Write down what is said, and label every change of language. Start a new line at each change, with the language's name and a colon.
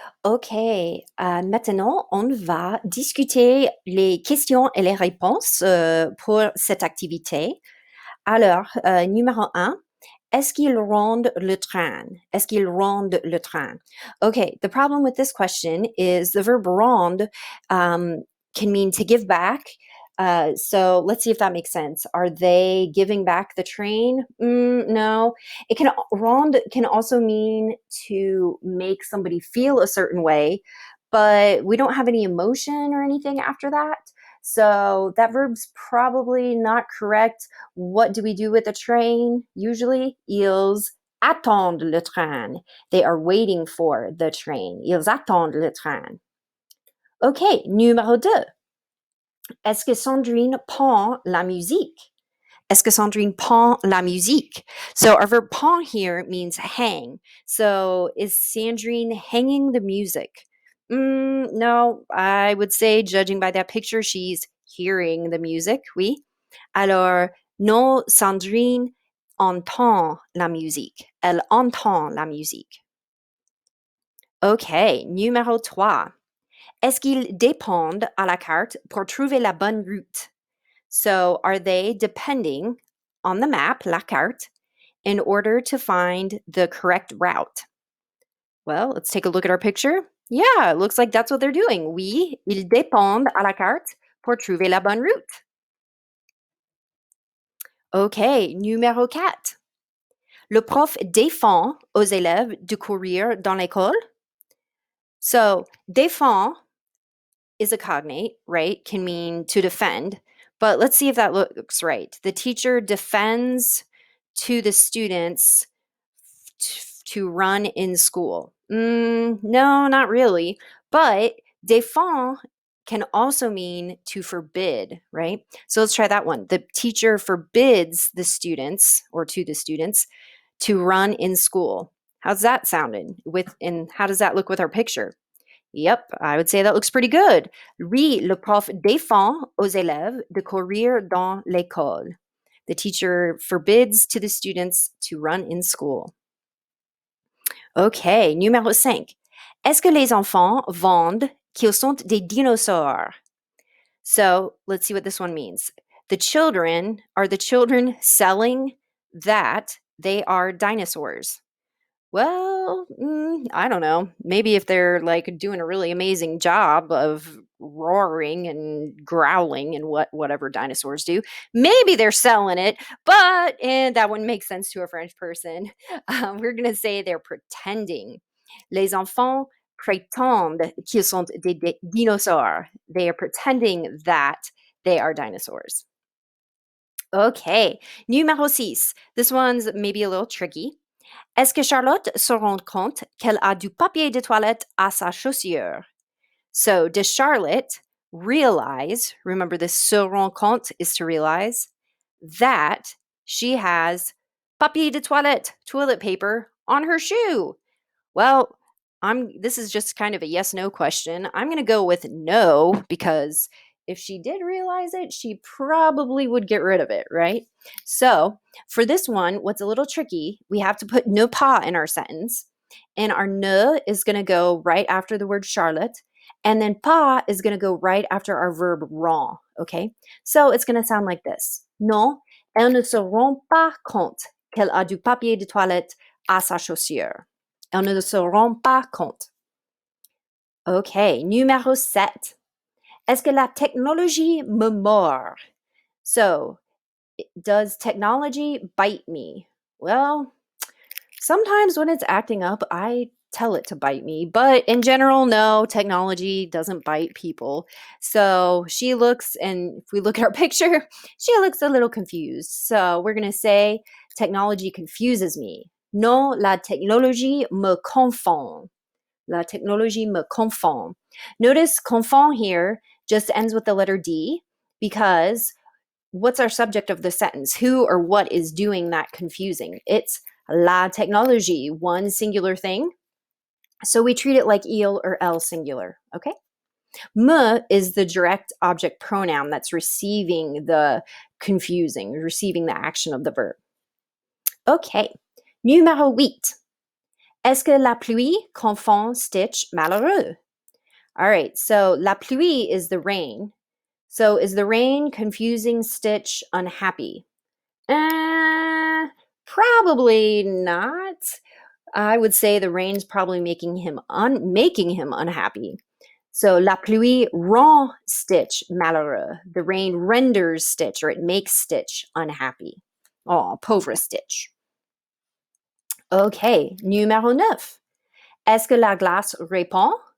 French: OK, maintenant, on va discuter les questions et les réponses pour cette activité. Alors, numéro un, est-ce qu'ils rendent le train? Est-ce qu'ils rendent le train?
English: Okay, the problem with this question is the verb rend can mean to give back. So let's see if that makes sense. Are they giving back the train? No. It can rend can also mean to make somebody feel a certain way, but we don't have any emotion or anything after that. So that verb's probably not correct. What do we do with the train? Usually,
French: ils attendent le train.
English: They are waiting for the train.
French: Ils attendent le train. OK, numéro 2. Est-ce que Sandrine prend la musique? Est-ce que Sandrine prend la musique?
English: So our verb prend here means hang. So is Sandrine hanging the music? No, I would say, judging by that picture, she's hearing the music, oui.
French: Alors, non, Sandrine entend la musique. Elle entend la musique. OK, numéro 3. Est-ce qu'ils dépendent à la carte pour trouver la bonne route?
English: So, are they depending on the map, la carte, in order to find the correct route? Well, let's take a look at our picture. Yeah, it looks like that's what they're doing.
French: Oui, ils dépendent à la carte pour trouver la bonne route. OK, numéro 4. Le prof défend aux élèves de courir dans l'école.
English: So, défend is a cognate, right? Can mean to defend. But let's see if that looks right. The teacher defends to the students to run in school. No, not really. But défend can also mean to forbid, right? So let's try that one. The teacher forbids the students or to the students to run in school. How's that sounding? And how does that look with our picture? Yep, I would say that looks pretty good.
French: Oui, le prof défend aux élèves de courir dans l'école.
English: The teacher forbids to the students to run in school.
French: OK, numéro 5. Est-ce que les enfants vendent qu'ils sont des dinosaures?
English: So let's see what this one means. Are the children selling that they are dinosaurs? Well, I don't know. Maybe if they're like doing a really amazing job of roaring and growling and whatever dinosaurs do, maybe they're selling it. But and that wouldn't make sense to a French person. We're gonna say they're pretending.
French: Les enfants prétendent qu'ils sont des dinosaures.
English: They are pretending that they are dinosaurs. Okay,
French: numéro 6.
English: This one's maybe a little tricky.
French: Est-ce que Charlotte se rend compte qu'elle a du papier de toilette à sa chaussure?
English: So, does Charlotte realize, remember this
French: se rend compte
English: is to realize, that she has
French: papier de toilette,
English: toilet paper, on her shoe? Well, this is just kind of a yes no question. I'm going to go with no because if she did realize it, she probably would get rid of it, right? So, for this one, what's a little tricky, we have to put ne pas in our sentence, and our ne is going to go right after the word Charlotte, and then pas is going to go right after our verb rend, okay? So, it's going to sound like this.
French: Non, elle ne se rend pas compte qu'elle a du papier de toilette à sa chaussure. Elle ne se rend pas compte. OK, numéro 7. Est-ce que la technologie me mord?
English: So, does technology bite me? Well, sometimes when it's acting up, I tell it to bite me. But in general, no, technology doesn't bite people. So she looks, and if we look at our picture, she looks a little confused. So we're going to say technology confuses me.
French: Non, la technologie me confond. La technologie me confond.
English: Notice confond here just ends with the letter D because what's our subject of the sentence? Who or what is doing that confusing? It's la technologie, one singular thing. So we treat it like il or elle singular, okay? Me is the direct object pronoun that's receiving the confusing, receiving the action of the verb. Okay,
French: numéro 8. Est-ce que la pluie confond stitch malheureux?
English: All right, so la pluie is the rain. So is the rain confusing Stitch unhappy? Probably not. I would say the rain's probably making him unhappy.
French: So la pluie rend Stitch malheureux.
English: The rain renders Stitch, or it makes Stitch unhappy.
French: Oh, pauvre Stitch. Okay, numéro 9. Est-ce que la glace répond?